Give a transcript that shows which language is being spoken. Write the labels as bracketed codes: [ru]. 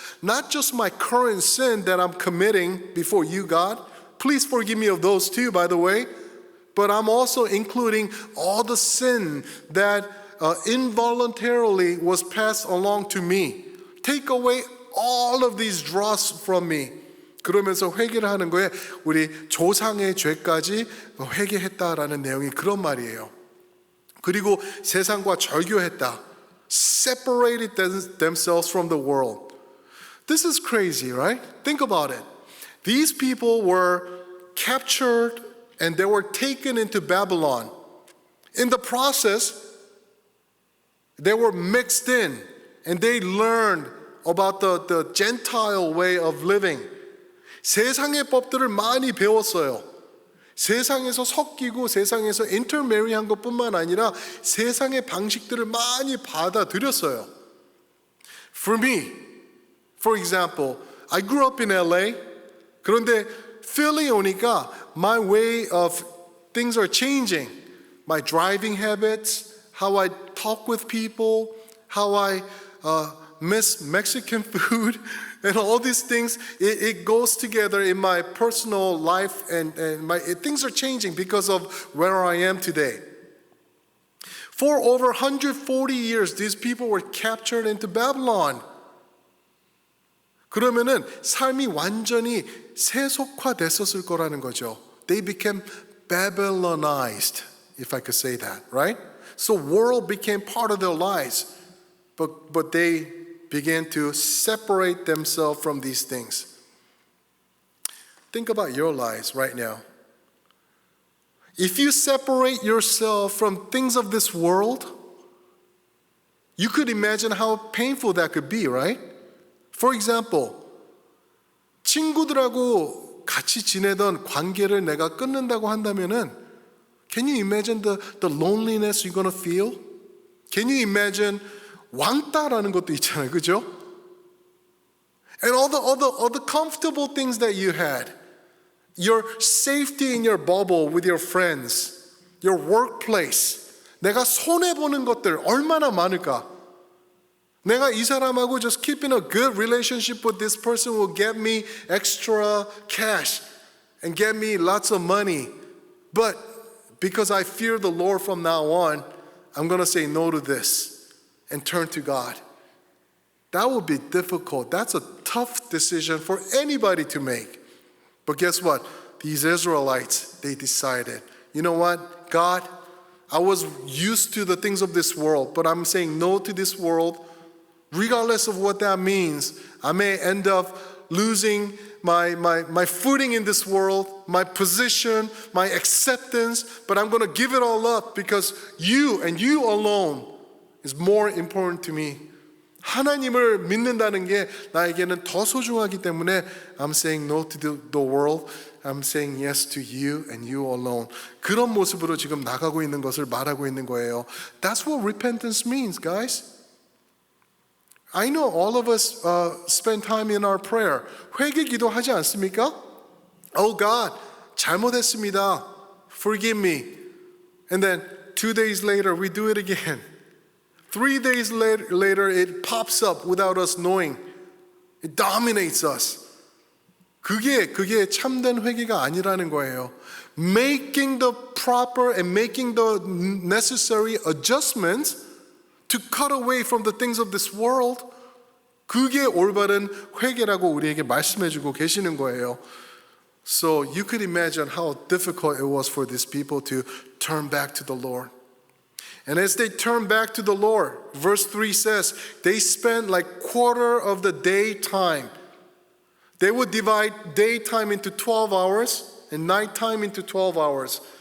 [en] Not just my current sin that I'm committing before you, God. Please forgive me of those too, by the way. But I'm also including all the sin that involuntarily was passed along to me. Take away all of these dross from me. [ko] 그러면서 회개를 하는 거에 우리 조상의 죄까지 회개했다라는 내용이 그런 말이에요. 그리고 세상과 절교했다. [en] Separated themselves from the world. This is crazy, right? Think about it. These people were captured and they were taken into Babylon. In the process, they were mixed in and they learned about the Gentile way of living. [ko] 세상의 법들을 많이 배웠어요. 세상에서 섞이고 세상에서 인터메리한 것뿐만 아니라 세상의 방식들을 많이 받아들였어요. [en] For me, for example, I grew up in LA. [ko] 그런데 [en] Philly [ko] 오니까 [en] my way of things are changing. My driving habits, how I talk with people, how I miss Mexican food, and all these things, it goes together in my personal life, and things are changing because of where I am today. For over 140 years, these people were captured into Babylon. [ko] 그러면은 삶이 완전히 세속화됐었을 거라는 거죠. [en] They became Babylonized, if I could say that, right? So world became part of their lives, but they began to separate themselves from these things. Think about your lives right now. If you separate yourself from things of this world, you could imagine how painful that could be, right? For example, [ko] 친구들하고 같이 지내던 관계를 내가 끊는다고 한다면은 [en] can you imagine the loneliness you're gonna feel? Can you imagine [ko] 왕따라는 것도 있잖아요, 그죠? [en] And all the comfortable things that you had, your safety in your bubble with your friends, your workplace, [ko] 내가 손해보는 것들 얼마나 많을까? 내가 이 사람하고 [en] just keeping a good relationship with this person will get me extra cash and get me lots of money. But because I fear the Lord from now on, I'm going to say no to this and turn to God. That would be difficult. That's a tough decision for anybody to make. But guess what? These Israelites, they decided, you know what, God, I was used to the things of this world, but I'm saying no to this world. Regardless of what that means, I may end up losing my footing in this world, my position, my acceptance, but I'm going to give it all up because you and you alone is more important to me. [ko] 하나님을 믿는다는 게 나에게는 더 소중하기 때문에 [en] I'm saying no to the world. I'm saying yes to you and you alone. [ko] 그런 모습으로 지금 나가고 있는 것을 말하고 있는 거예요. [en] That's what repentance means, guys. I know all of us spend time in our prayer. [ko] 회개 기도하지 않습니까? [en] Oh God, [ko] 잘못했습니다. [en] Forgive me. And then 2 days later, we do it again. 3 days later, it pops up without us knowing. It dominates us. [ko] 그게 참된 회개가 아니라는 거예요. [en] Making the proper and making the necessary adjustments to cut away from the things of this world. [ko] 그게 올바른 회개라고 우리에게 말씀해주고 계시는 거예요. [en] So you could imagine how difficult it was for these people to turn back to the Lord. And as they turned back to the Lord, verse 3 says, they spent like quarter of the daytime. They would divide daytime into 12 hours and nighttime into 12 hours.